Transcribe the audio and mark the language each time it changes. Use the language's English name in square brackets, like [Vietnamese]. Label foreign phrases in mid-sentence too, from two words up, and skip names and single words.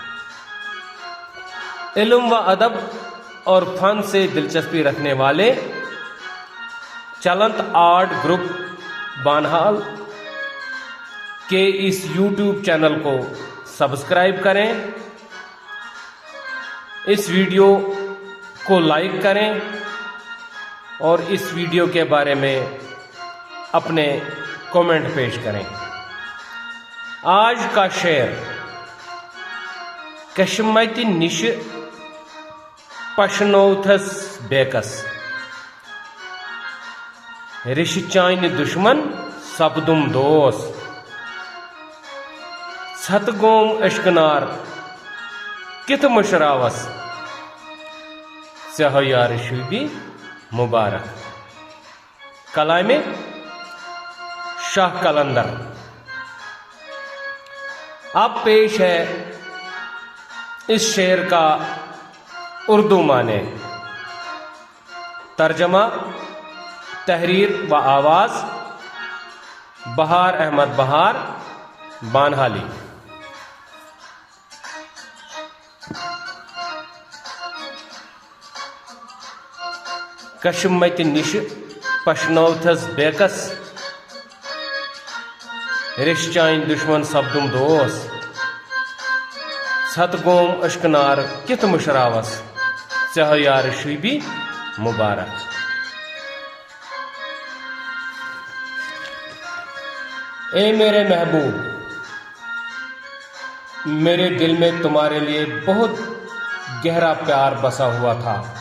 [Urdu] علم و ادب اور فن سے دلچسپی رکھنے والے چلنت آرٹ گروپ بانہال کے اس یوٹیوب چینل کو سبسکرائب کریں، اس ویڈیو کو لائک کریں اور اس ویڈیو کے بارے میں اپنے کومنٹ پیش کریں. آج کا شعر: [Kashmiri] کشمتی نش پشنوتھس بیکس، رش چانہ دشمن سپدم دوس، ژھت گوم اشکنار کت مشراوس، ژے ہو یار شوبی مبارک. [Urdu] کلام شاہ قلندر. اب پیش ہے اس شعر کا اردو معنی. ترجمہ، تحریر و آواز بہار احمد بہار بانہالی. [Kashmiri] کشمت نش پشنوتھس بیکس، رش چانہ دشمن سپدم دوس، ژھت گوم اشکنار کت مشراوس، ژے ہو یار شوبی مبارک. [Urdu] اے میرے محبوب، میرے دل میں تمہارے لیے بہت گہرا پیار بسا ہوا تھا.